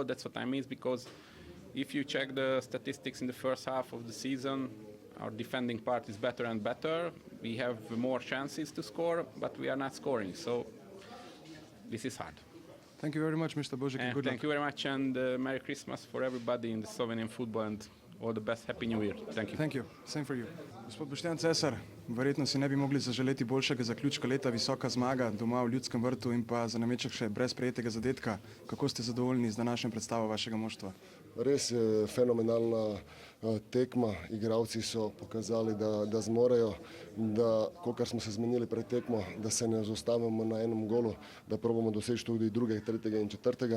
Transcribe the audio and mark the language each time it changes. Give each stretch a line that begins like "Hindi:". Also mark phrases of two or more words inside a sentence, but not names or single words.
English: That's what I mean, because if you check the statistics in the first half of the season, our defending part is better and better. We have more chances to score, but we are not scoring. So this is hard. Thank you very much, Mr. Božič. Good luck. Thank you very much, and Merry Christmas for everybody in the Slovenian football, and all the best. Happy New Year. Thank you. Thank you. Same for you.
Slovenian: Gospod Boštjan Cesar, verjetno si ne bi mogli zaželeti boljšega zaključka leta, visoka zmaga doma v Ljudskem vrtu in pa za nameček še brez prejetega zadetka. Kako ste zadovoljni z današnjo predstavo vašega moštva? Res je fenomenalna tekma. Igralci so pokazali, da zmorejo, da, kolikor smo se zmenili pred tekmo, da se ne zaustavimo na enem golu, da probamo doseči tudi drugega, tretjega in četrtega.